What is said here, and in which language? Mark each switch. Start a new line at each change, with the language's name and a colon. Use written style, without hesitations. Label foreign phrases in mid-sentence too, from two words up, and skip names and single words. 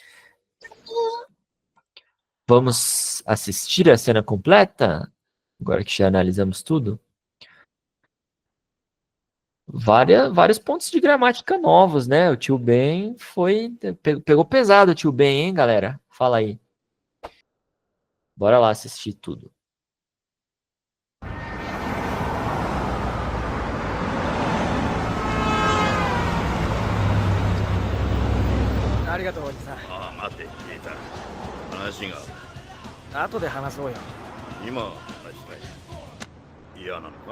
Portuguese: Vamos assistir a cena completa? Agora que já analisamos tudo. Vários pontos de gramática novos, né? O tio Ben pegou pesado o tio Ben, hein, galera? Fala aí. Bora lá assistir tudo.
Japanese: ありがとうおじさん。ああ、待て、聞いた。話が。後で話そうよ。今話したい。嫌なのか？